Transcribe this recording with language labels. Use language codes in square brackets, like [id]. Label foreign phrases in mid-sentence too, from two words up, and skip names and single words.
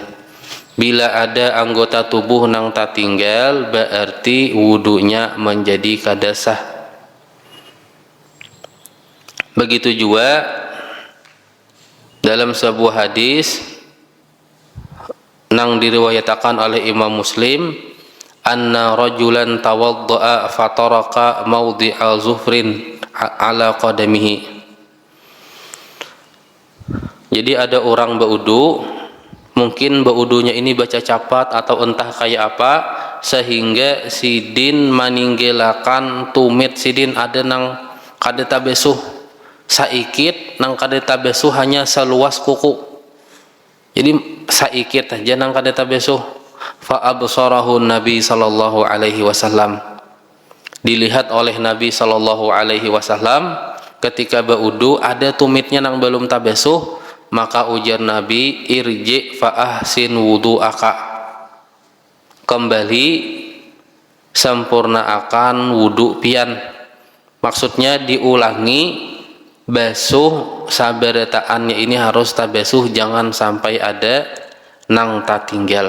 [bjn] Bila ada anggota tubuh nang tatinggal, berarti wudunya menjadi kada sah. [id] Begitu juga dalam sebuah hadis nang diriwayatkan oleh Imam Muslim, [ar] أن رجلا توضأ فترك موضع ظفر على قدمه. [bjn] Jadi ada orang baudu, mungkin baudunya ini baca cepat atau entah kayak apa, sehingga sidin meninggalakan tumit sidin ada nang kada tabesuh. saikit nang kadeta besuh hanya seluas kuku. Jadi saikit aja nang kadeta besuh. [ar] فأبصره النبي صلى الله عليه وسلم. [bjn] Dilihat oleh Nabi [ar] صلى الله عليه وسلم [bjn] ketika baudu ada tumitnya nang belum tabesuh, maka ujar Nabi, [ar] ارجع فأحسن وضوءك. [bjn] Kembali sempurnaakan wudu pian. Maksudnya diulangi basuh sabaretaannya ini harus tabesuh, jangan sampai ada nang tatinggal.